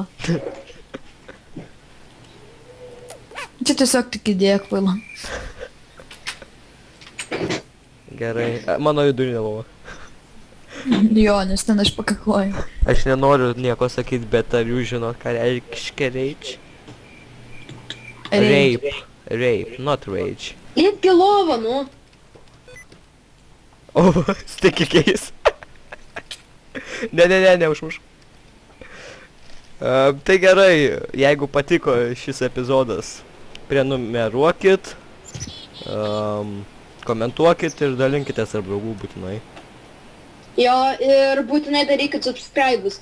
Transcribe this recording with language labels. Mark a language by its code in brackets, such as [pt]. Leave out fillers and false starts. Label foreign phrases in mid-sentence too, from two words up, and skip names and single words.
[lt] Čia tiesiog tik idėja kvaila. Gerai. Mano vidurinė lova. Jo, nes ten aš pakakloju. Aš nenoriu nieko sakyti, bet ar jūs žinot, ką reiškia rage? [en] Rape. Rape, not rage. [lt] Lipk į lovą, nu. O, [en] sticky case. [lt] Ne, neužmuš. Tai gerai, jeigu patiko šis epizodas, prenumeruokit, komentuokit ir dalinkitės tarp draugų būtinai. Jo, ir būtinai darykit subscribus.